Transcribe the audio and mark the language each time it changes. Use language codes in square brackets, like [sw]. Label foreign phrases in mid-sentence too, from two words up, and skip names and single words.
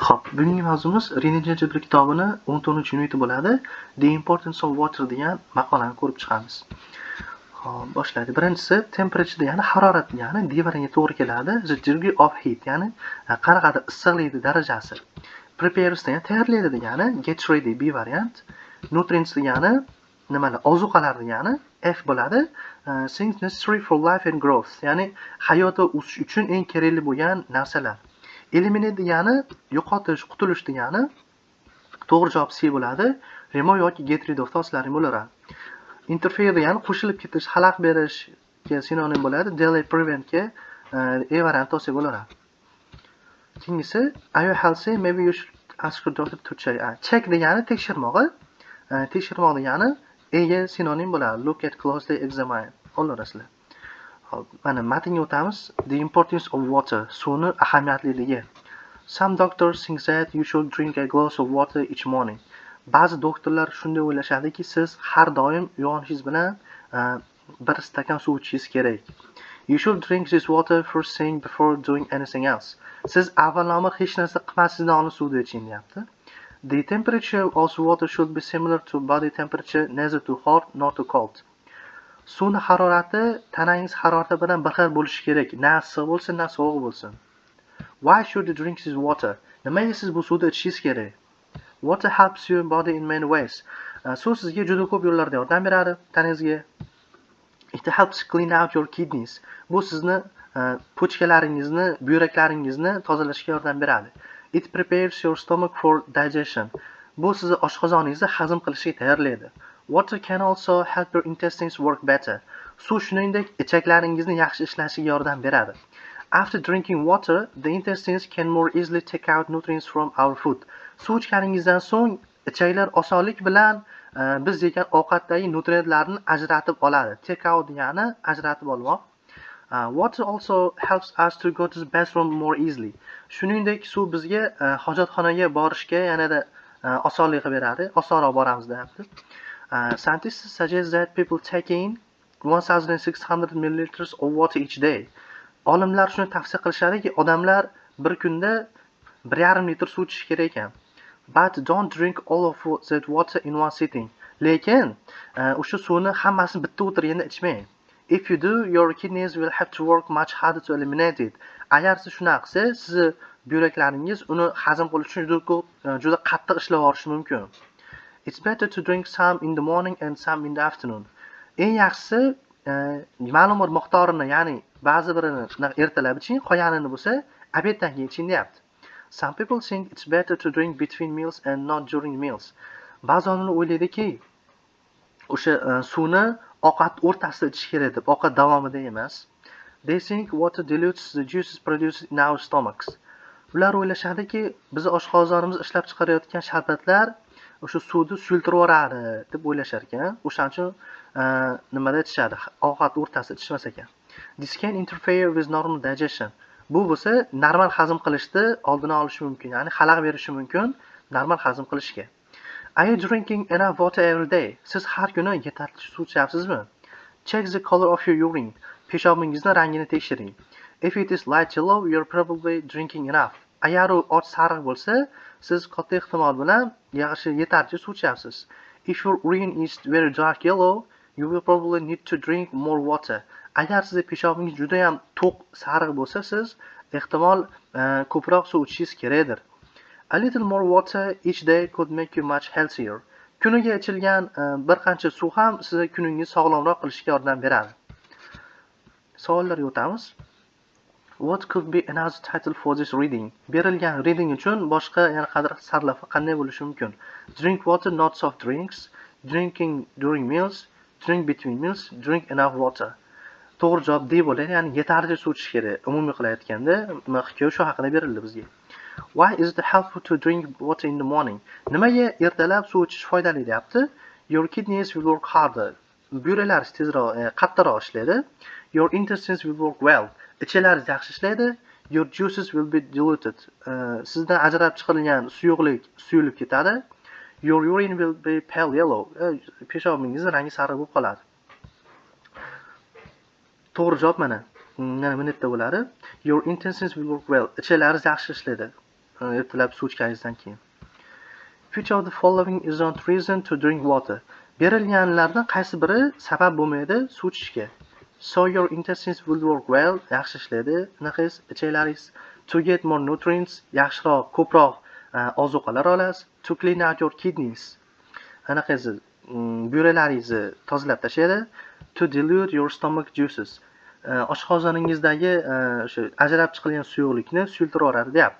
[uz] Bugungi mavzumiz René Jabr kitobini 14-uniti bo'ladi. The Importance of Water degan maqolani ko'rib chiqamiz. Xo'p, boshlaydi. Birinchisi temperature degani harorat degani devoriga to'g'ri keladi. [en] The degree of heat [uz] ya'ni qanaqadir issiqlikni darajasi. Prepares degani tayyorlaydi degani. [en] Get ready B variant. [uz] Nutrients degani nimalar? Ozuqalar degani F bo'ladi. [en] Things necessary for life and growth [uz] ya'ni hayot va o'sish uchun eng kerakli bo'lgan narsalar. Eliminate degani yo'qotish, qutulish degani. To'g'ri javob C bo'ladi. Remove yoki [en] get rid of [uz] toslaring bo'laveradi. Interfere degani qo'shilib ketish, xalaqit berishga sinonim bo'ladi. [en] Delay preventga [uz] E variant tavsiya bo'laveradi. [en] Keyingisi are you healthy? Maybe you should ask your doctor to check. [uz] Check degani tekshirmoq. Tekshirmoq degani E ga sinonim bo'ladi. [en] Look at closely, examine. [uz] Qo'llarasizlar. Hop, mana matnga o'tamiz. [en] The importance of water. [uz] Suvni ahamiyatliligi. [en] Some doctors think that you should drink a glass of water each morning. [uz] Ba'zi doktorlar shunday o'ylashadiki, siz har doim uyg'onishingiz bilan bir stakan suv ichishingiz kerak. [en] You should drink this water first thing before doing anything else. [uz] Siz avvalambor hech narsa qilmasdan oldin suvni iching deyapti. [en] The temperature of water should be similar to body temperature, neither too hot nor too cold. [uz] Suvni harorati tanangiz harorati bilan bir xil bo'lishi kerak. Na issiq bo'lsin, na sovuq bo'lsin. [en] Why should you drink this water? [uz] Nimaga siz bu suvni ichishingiz kerak? [en] Water helps your body in many ways. [uz] Suv sizga juda ko'p yo'llarda yordam beradi tanangizga. [en] It helps clean out your kidneys. [uz] Bu sizni pochkalaringizni, buyraklaringizni tozalashga yordam beradi. [en] It prepares your stomach for digestion. [uz] Bu sizni oshqozoningizni hazm qilishga tayyorlaydi. [en] Water can also help your intestines work better. [uz] Suv shuningdek ichaklaringizni yaxshi ishlashiga yordam beradi. [en] After drinking water, the intestines can more easily take out nutrients from our food. [uz] Suv ichganingizdan so'ng ichaklar osonlik bilan biz yegan ovqatdagi nutrientlarni ajratib oladi. [en] Take out [uz] degani ajratib olmoq. [en] Water also helps us to go to the bathroom more easily. [uz] Shuningdek, suv bizga hojatxonaga borishga yanada osonlik beradi. Osonroq boramiz deyapti. [en] Scientists suggest that people take in 1600 milliliters of water each day. [uz] Olimlar shuni tavsiya qilishadiki, odamlar bir kunda 1,5 litr suv ichish kerak ekan. [en] But don't drink all of that water in one sitting. [uz] Lekin o'sha suvni hammasini bitta o'tirganda ichmang. [en] If you do, your kidneys will have to work much harder to eliminate it. [uz] Agar siz shunaqa qilsangiz, sizni buyraklaringiz uni hazm qilish uchun juda qattiq ishlab yuborishi mumkin. [en] It's better to drink some in the morning and some in the afternoon. [uz] Eng yaxshisi ma'lum bir miqdorini, ya'ni ba'zi birini ertalab iching, qolganini bo'lsa obeddan keyin iching deyapti. [en] Some people think it's better to drink between meals and not during meals. [uz] Ba'zi odamlar o'ylaydiki, o'sha suvni ovqat o'rtasida ichish kerak deb, ovqat davomida emas. [en] They think water dilutes the juices produced in our stomachs. [uz] Ular o'ylashadiki, biz oshqozonimiz ishlab chiqarayotgan sharbatlar o'sha suvni suyultirib yuboradi deb o'ylashar ekan. O'shaning uchun nimada ichishadi, ovqat o'rtasida ichmas ekan. [en] This can interfere with normal digestion. [uz] Bu bo'lsa normal hazm qilishni oldini olishi mumkin, ya'ni xalaqit berishi mumkin normal hazm qilishga. [en] Are you drinking enough water every day? [uz] Siz har kuni yetarli suv ichyapsizmi? [en] Check the color of your urine. [uz] Peshobingizni rangini tekshiring. [en] If it is light yellow, you're probably drinking enough. [uz] Agar u och sariq bo'lsa, siz katta ehtimol bilan yetarli suv ichyapsiz. [en] If your urine is very dark yellow, you will probably need to drink more water. [uz] Agar sizning peshobingiz juda ham to'q sariq bo'lsa, siz ehtimol ko'proq suv ichishingiz kerakdir. [en] A little more water each day could make you much healthier. [uz] Kuniga ichilgan bir qancha suv ham sizni kuningizni sog'lomroq qilishga yordam beradi. Savollarga o'tamiz. [en] What could be another title for this reading? [uz] Berilgan reading uchun boshqa yana sarlavha qanday bo'lishi mumkin? [en] Drink water, not soft drinks. Drinking during meals. Drink between meals. Drink enough water. [uz] To'g'ri javob D bo'ladi, ya'ni yetarlicha suv ichish kerak. Umumiy qilayotganda hikoya shu haqida berildi bizga. [en] Why is it helpful to drink water in the morning? [uz] Nimaga ertalab suv ichish foydali deyapti? [en] Your kidneys will work harder. [uz] Buyraklaringiz tezroq, qattiqroq ishlaydi. [en] Your intestines will work well. [uz] Ichalaringiz yaxshi ishlaydi. [en] Your juices will be diluted. [uz] Sizdan ajrab chiqarilgan suyuqlik suyulib ketadi. [en] Your urine will be pale yellow. [uz] Peshobingizning rangi sariq bo'lib qoladi. To'g'ri javob mana minutda bo'ladi. [en] Your intestines will work well. [uz] Ichalaringiz yaxshi ishlaydi. ertalab suv ichganingizdan keyin. [en] Which of the following is not reason to drink water? [uz] Berilganlardan qaysi biri sabab bo'lmaydi suv ichishga? [en] So your intestines will work well, [uz] yaxshi ishlaydi. Anaqangiz, ichinglaringiz [en] to get more nutrients, [uz] yaxshiroq, ko'proq ozuqalar olasiz. [en] To clean out your kidneys. [uz] Anaqangiz, buyraklaringizni tozalab tashlaydi. [en] To dilute your stomach juices. [uz] Oshqozoningizdagi o'sha ajrab chiqilgan suyuqlikni suyultirib yuboradi, deyapti.